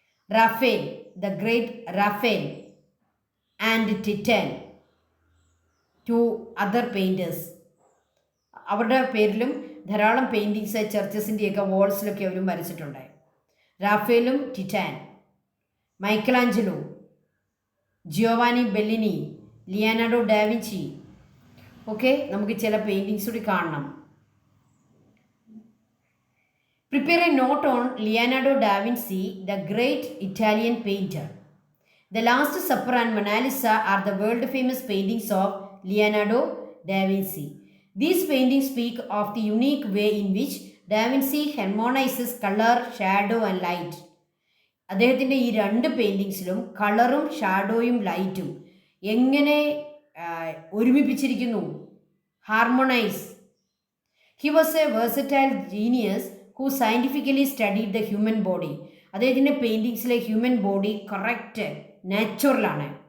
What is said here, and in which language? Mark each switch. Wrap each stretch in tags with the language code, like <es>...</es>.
<en>Raphael, the great Raphael, and Titan, 2 other painters.</en> <ml>അവരുടെ പേരിലും ധാരാളം പെയിൻറ്റിങ്സ് ചർച്ചസിൻ്റെയൊക്കെ വാൾസിലൊക്കെ അവരും വരച്ചിട്ടുണ്ട്. റാഫേലും ടിറ്റാൻ, Michelangelo, Giovanni ബെല്ലിനി, Leonardo da Vinci. Okay, നമുക്ക് ചില പെയിൻറ്റിങ്സ് കൂടി കാണണം.</ml> <en>Prepare a note on Leonardo da Vinci, the great Italian painter. The Last Supper and Mona Lisa are the world-famous paintings of Leonardo da Vinci. These paintings speak of the unique way in which Da Vinci harmonizes color, shadow and light.</en> <ml>അദ്ദേഹത്തിൻ്റെ ഈ 2 പെയിൻറ്റിങ്സിലും കളറും ഷാഡോയും ലൈറ്റും എങ്ങനെ ഒരുമിപ്പിച്ചിരിക്കുന്നു, harmonise.</ml> <en>He was a versatile genius who scientifically studied the human body.</en> <ml>അദ്ദേഹത്തിൻ്റെ പെയിൻറ്റിങ്സിലെ human body correct നാച്ചുറലാണ്.</ml>